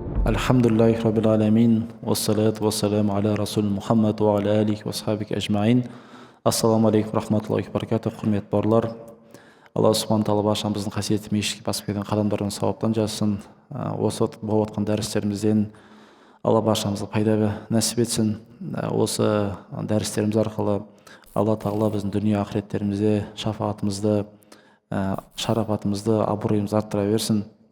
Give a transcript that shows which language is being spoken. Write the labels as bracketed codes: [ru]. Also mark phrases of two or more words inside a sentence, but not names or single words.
[ar] الحمد لله رب العالمين والصلاة والسلام على رسول محمد وعلى آله وصحبه أجمعين. السلام عليكم رحمة الله وبركاته, [kk] құрметті бауырлар. Алла [ar] سبحانه تعالى [kk] баршамыздың қасиетті мешітке басып келген қадамдарымыз сауаптан жазсын. Осы болып жатқан дәрістерімізден Алла баршамызға пайда нәсіп етсін. Осы дәрістеріміз арқылы Алла тағала біздің дүние ақыреттерімізде шафаатымызды, шарафатымызды, абыройымызды арттыра берсін.